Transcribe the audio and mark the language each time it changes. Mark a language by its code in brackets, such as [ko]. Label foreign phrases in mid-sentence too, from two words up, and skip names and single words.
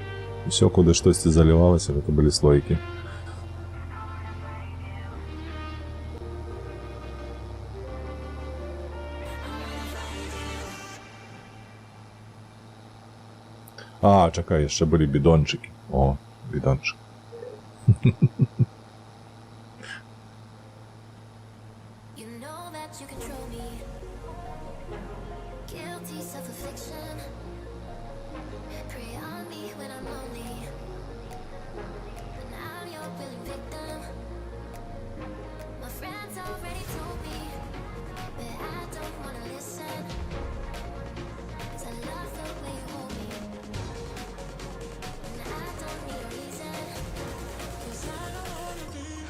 [be] Усё, куды штосьці залівалася, гэта былі слоікі. А, чакай, яшчэ былі бідончыкі. О, бідончык. [en] You know that you control me. Guilty self-affliction. Prey on me when I'm lonely. But now you're willing victim. My friends already told me, but I don't wanna listen. 'Cause I love the way you hold me. And I don't need a reason. 'Cause I don't wanna be.